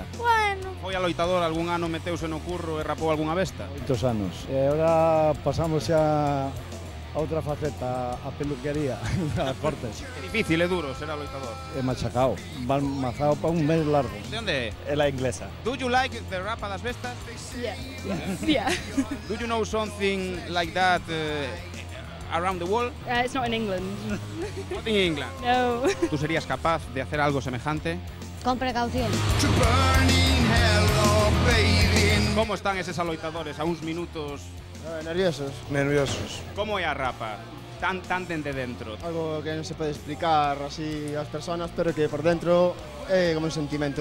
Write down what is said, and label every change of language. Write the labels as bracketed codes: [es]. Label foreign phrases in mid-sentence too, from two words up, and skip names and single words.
[gl] Bueno. Foi a loitador algún ano meteuse no curro e rapou algunha besta? 8 anos. E agora pasamos xa a outra faceta, a peluquería, a cortes. É difícil, é duro ser a loitador. É machacao, van mazao para un mes largo. De onde é? É la inglesa. [en] Do you like the rapa das bestas? Yeah. Do you know something like that around the world? It's not in England. Not in England. No. [es] ¿Tú serías capaz de hacer algo semejante? Con precaución. [gl] ¿Cómo están eses aloitadores a uns minutos? Nerviosos. Nerviosos. Como é a rapa? Tan dende dentro. Algo que non se pode explicar así ás persoas, pero que por dentro é como un sentimento.